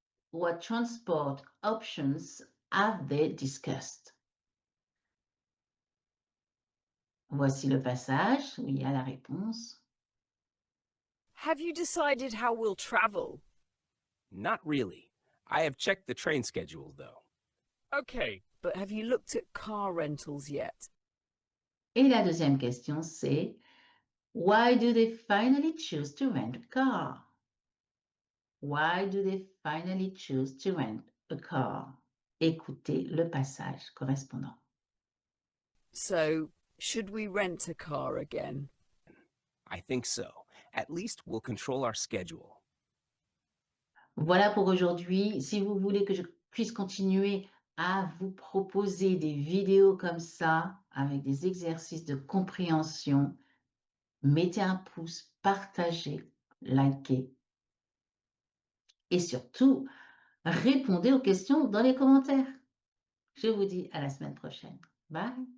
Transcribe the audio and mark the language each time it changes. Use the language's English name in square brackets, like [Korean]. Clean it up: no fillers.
[English] What transport options have they discussed? [French] Voici le passage où il y a la réponse. [English] Have you decided how we'll travel? Not really. I have checked the train schedule, though. Okay, but have you looked at car rentals yet? [French] Et la deuxième question, c'est [English] Why do they finally choose to rent a car? Why do they finally choose to rent a car? [French] Écoutez le passage correspondant. [English] So, should we rent a car again? I think so. At least we'll control our schedule. [French] Voilà pour aujourd'hui. Si vous voulez que je puisse continuer à vous proposer des vidéos comme ça, avec des exercices de compréhension, mettez un pouce, partagez, likez. Et surtout, répondez aux questions dans les commentaires. Je vous dis à la semaine prochaine. Bye.